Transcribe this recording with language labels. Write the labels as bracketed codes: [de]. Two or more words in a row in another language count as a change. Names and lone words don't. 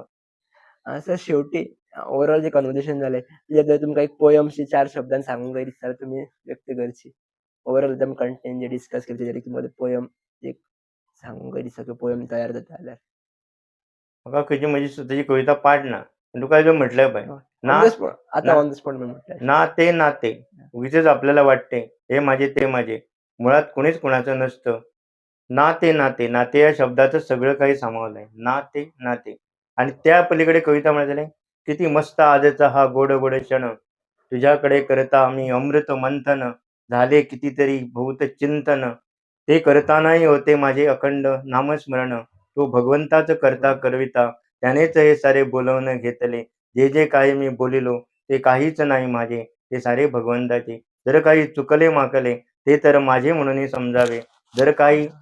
[kok] सर शेवटी ओव्हरऑल जे कन्वर्सेशन जालें तेजेर तुमकां एक पोयम्स 4 शब्दान सांगूंक जाय दिसता जाल्यार तुमी व्यक्त करची. ओव्हरऑल एकदम कंटेंट जे डिस्कस केलें तेजेर एक मध्ये पोयम एक सांगूंक जाय दिसता की पोयम तयार जाता जाल्यार. म्हाका खंयची म्हजी स्वताची कविता पाठ ना. पूण तुका जो म्हटलें पळय, [en] ऑन [kok] ना [en] the spot आता [kok] ना [en] on the spot [kok] म्हटल्यार. [mr] नाते नाते उगीचच आपल्याला वाटते हे माझे ते माझे, मुळात कोणीच कुणाचं नसतं. नाते नाते नाते या शब्दातच सगळं काही सामावलंय. नाते नाते. आणि त्या पलीकडे कविता म्हणायची किती मस्त आजचा हा गोड गोड क्षण, तुझ्याकडे करता आम्ही अमृत मंथन, झाले कितीतरी भूत चिंतन, ते करतानाही होते माझे अखंड नामस्मरण, तो भगवंताच करता करविता, त्यानेच हे सारे बोलवून घेतले, जे जे काही मी बोलिलो ते काहीच नाही माझे, ते सारे भगवंताचे, जर काही चुकले माकले ते तर माझे म्हणून समजावे, जर काही